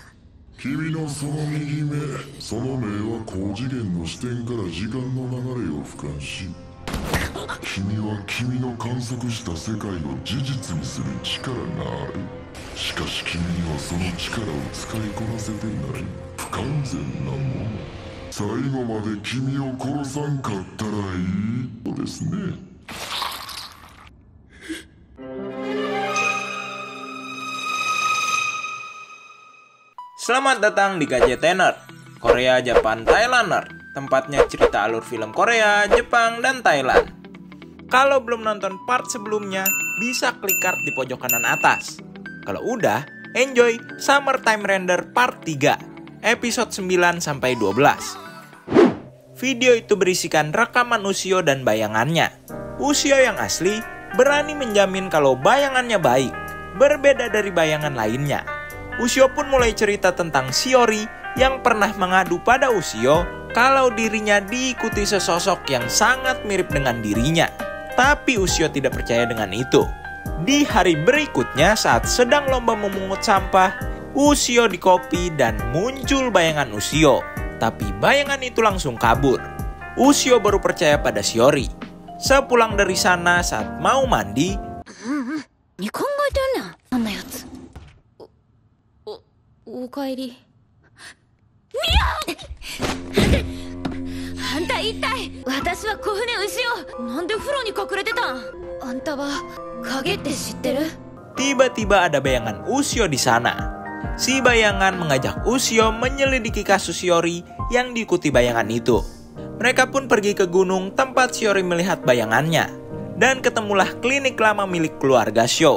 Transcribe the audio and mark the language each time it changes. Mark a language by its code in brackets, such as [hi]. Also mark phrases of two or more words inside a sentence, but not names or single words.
[ja] 君のその右目、その目は高次元の視点から時間の流れを俯瞰し、君は君の観測した世界を事実にする力がある。しかし君にはその力を使いこなせてない不完全なもの。最後まで君を殺さんかったらいいのですね。 [id] Selamat datang di KJTener, Korea, Japan, Thailander, tempatnya cerita alur film Korea, Jepang, dan Thailand. Kalau belum nonton part sebelumnya, bisa klik card di pojok kanan atas. Kalau udah, enjoy Summertime Render part 3, episode 9-12. Video itu berisikan rekaman Ushio dan bayangannya. Ushio yang asli berani menjamin kalau bayangannya baik, berbeda dari bayangan lainnya. Ushio pun mulai cerita tentang Shiori yang pernah mengadu pada Ushio kalau dirinya diikuti sesosok yang sangat mirip dengan dirinya. Tapi Ushio tidak percaya dengan itu. Di hari berikutnya saat sedang lomba memungut sampah, Ushio dikopi dan muncul bayangan Ushio. Tapi bayangan itu langsung kabur. Ushio baru percaya pada Shiori. Sepulang dari sana saat mau mandi, [ja] おかえり。ミオ！あんた一体、私は小舟牛尾。なんで風呂に隠れてたん？あんたは影って知ってる？ [id] Tiba-tiba ada bayangan Ushio di sana. Si bayangan mengajak Ushio menyelidiki kasus Shiori yang diikuti bayangan itu. Mereka pun pergi ke gunung tempat Shiori melihat bayangannya. Dan ketemulah klinik lama milik keluarga Sho.